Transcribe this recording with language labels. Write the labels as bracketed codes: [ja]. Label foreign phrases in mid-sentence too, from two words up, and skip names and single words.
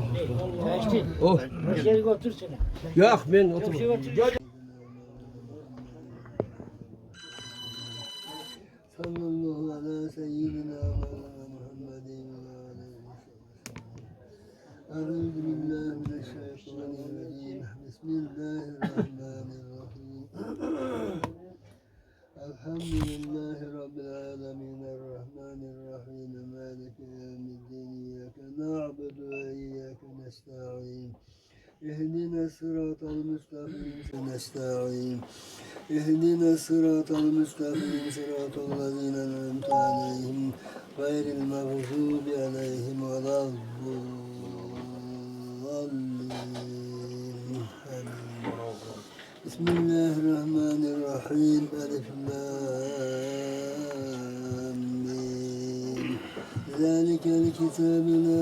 [tr] Oh. Şöyle otursana. Yok ben oturmam. [ar] صلى الله على سيدنا محمد وعليه أعوذ بالله من الشيطان الرجيم. Bismillahirrahmanirrahim. الحمد لله رب العالمين الرحمن الرحيم مالك يوم الدين إياك نعبد وإياك نستعين. اهدنا الصراط المستقيم نستعين اهدنا الصراط المستقيم صراط الذين أنعمت عليهم غير المغضوب عليهم ولا الضالين بسم الله الرحمن الرحيم ألف لام ميم ذلك الكتاب لا